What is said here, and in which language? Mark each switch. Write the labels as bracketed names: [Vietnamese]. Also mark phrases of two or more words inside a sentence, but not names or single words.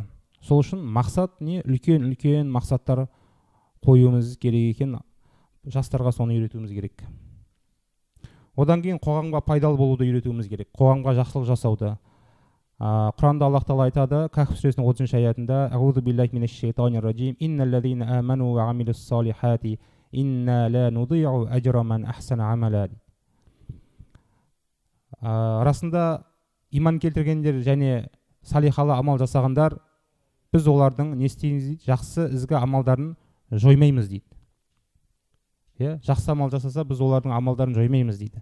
[Kazakh] Сол үшін мақсат не? Үлкен мақсаттар қоюымыз керек екен. Жастарға соны үйретуіміз керек. Одан кейін қоғамға пайдалы болуды үйретуіміз керек. Қоғамға жақсылық жасауды. Құранда Аллах Тағала айтады, Кахф сүресінің 30 аятында: [Arabic] "أعوذ بالله من الشيطان الرجيم. إن الذين آمنوا وعملوا الصالحات إنا لا نضيع أجر من أحسن عملا." [Kazakh] Расында иман келтіргендер және салихалы амал жасағандар, біз олардың не істейміз дейді? Жақсы ізгі амалдарын жоймаймыз дейді. Жақсы амал жасаса, біз олардың амалдарын жоймаймыз дейді.